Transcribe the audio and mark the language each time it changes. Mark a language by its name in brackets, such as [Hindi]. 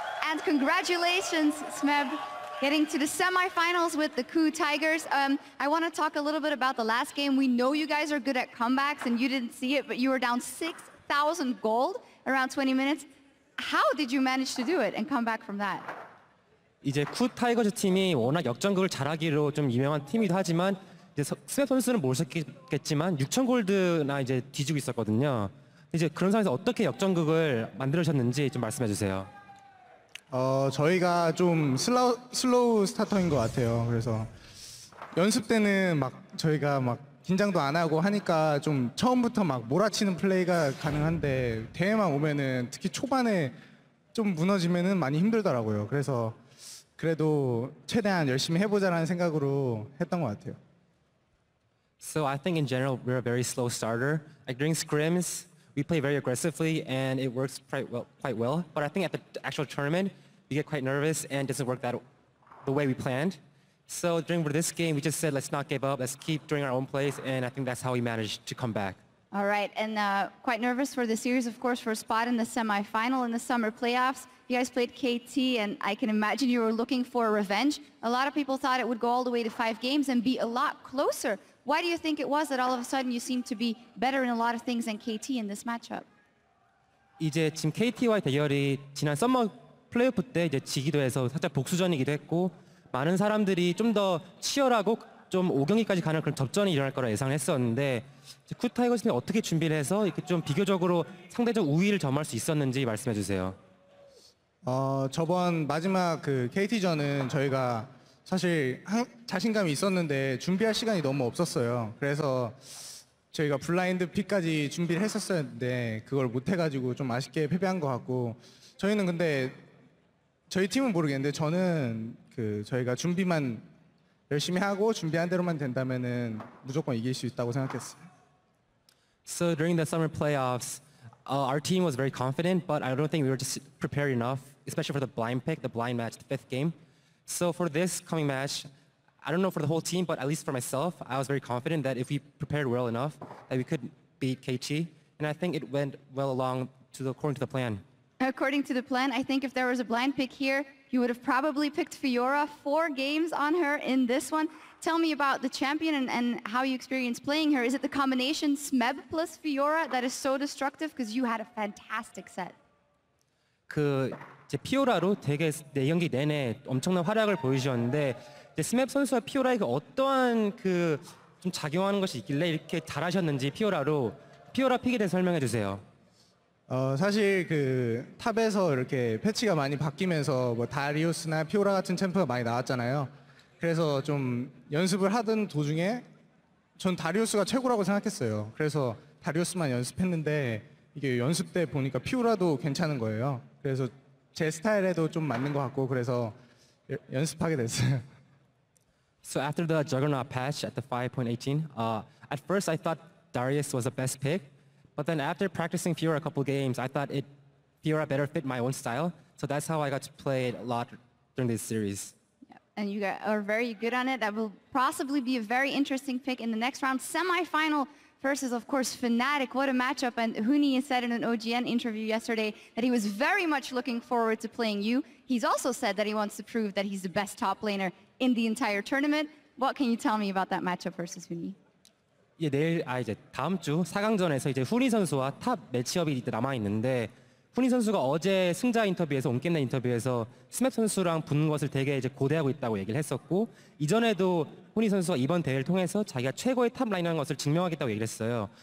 [English] And congratulations, Smeb, getting to the semifinals with the KOO Tigers. I want to talk a little bit about the last game. We know you guys are good at comebacks, and you didn't see it, but you were down 6,000 gold around 20 minutes. How did you manage to do it and come back from that? [Korean] 이제 KOO 타이거즈 팀이 워낙 역전극을 잘하기로 좀 유명한 팀이기도 하지만 이제 스맵 선수는 모르셨겠지만 6,000 골드나 이제 뒤지고 있었거든요. 이제 그런 상황에서 어떻게 역전극을 만들으셨는지 좀 말씀해 주세요. 저희가 좀 슬로우 스타터인 것 같아요. 그래서 연습 때는 막 저희가 막 긴장도 안 하고 하니까 좀 처음부터 막 몰아치는 플레이가 가능한데 대회만 오면은 특히 초반에 좀 무너지면은 많이 힘들더라고요. 그래서 그래도 최대한 열심히 해보자라는 생각으로 했던 것 같아요. [English] So I think in general we're a very slow starter. Like during scrims, we play very aggressively and it works quite well. But I think at the actual tournament, we get quite nervous and it doesn't work the way we planned. So during this game, we just said, let's not give up, let's keep doing our own plays, and I think that's how we managed to come back. All right, and quite nervous for the series, of course, for a spot in the semifinal in the summer playoffs. You guys played KT, and I can imagine you were looking for revenge. A lot of people thought it would go all the way to 5 games and be a lot closer. Why do you think it was that all of a sudden you seem to be better in a lot of things than KT in this matchup? [Korean] 이제 지금 KT와의 대결이 지난 썸머 플레이오프 때 이제 지기도 해서 살짝 복수전이기도 했고 많은 사람들이 좀 더 치열하고 좀 5경기까지 가는 그런 접전이 일어날 거라 예상을 했었는데 KOO 타이거즈 팀이 어떻게 준비를 해서 이렇게 좀 비교적으로 상대적 우위를 점할 수 있었는지 말씀해 주세요. 저번 마지막 그 KT전은 저희가 사실 자신감이 있었는데 준비할 시간이 너무 없었어요. 그래서 저희가 블라인드 픽까지 준비를 했었었는데 그걸 못 해가지고 좀 아쉽게 패배한 것 같고 저희는 근데 저희 팀은 모르겠는데 저는 저희가 준비만 열심히 하고 준비한 대로만 된다면은 무조건 이길 수 있다고 생각했어요. [English] So during the summer playoffs, our team was very confident, but I don't think we were just prepared enough, especially for the blind pick, the blind match, the 5th game. So for this coming match, I don't know for the whole team, but at least for myself, I was very confident that if we prepared well enough, that we could beat KT. And I think it went well according to the plan. According to the plan, I think if there was a blind pick here, you would have probably picked Fiora. 4 games on her in this one. Tell me about the champion and how you experienced playing her. Is it the combination Smeb plus Fiora that is so destructive? Because you had a fantastic set. [Korean] 이제 피오라로 되게 4경기 내내 엄청난 활약을 보여주셨는데 이제 스맵 선수와 피오라에게 어떠한 좀 작용하는 것이 있길래 이렇게 잘하셨는지 피오라 픽에 대해서 설명해 주세요. 사실 탑에서 이렇게 패치가 많이 바뀌면서 뭐 다리우스나 피오라 같은 챔프가 많이 나왔잖아요. 그래서 좀 연습을 하던 도중에 전 다리우스가 최고라고 생각했어요. 그래서 다리우스만 연습했는데 이게 연습 때 보니까 피오라도 괜찮은 거예요. 그래서 제 스타일에도 좀 맞는 것 같고 그래서 연습하게 됐어요. [English] So after the Juggernaut patch at the 5.18, at first I thought Darius was the best pick, but then after practicing Fiora a couple games, I thought Fiora better fit my own style. So that's how I got to play it a lot during this series. And you are very good on it. That will possibly be a very interesting pick in the next round. Semi-final versus, of course, Fnatic. What a matchup. And Huni said in an OGN interview yesterday that he was very much looking forward to playing you. He's also said that he wants to prove that he's the best top laner in the entire tournament. What can you tell me about that matchup versus Huni? [Korean] 예, 내일 이제 다음 주 4강전에서 이제 후니 선수와 탑 매치업이 남아 있는데 후니 선수가 어제 승자 인터뷰에서 온게임넷 인터뷰에서 스맵 선수랑 붙는 것을 되게 이제 고대하고 있다고 얘기를 했었고 이전에도 후니 선수가 이번 대회를 통해서 자기가 최고의 탑 라인이라는 것을 증명하겠다고 얘기를 했어요.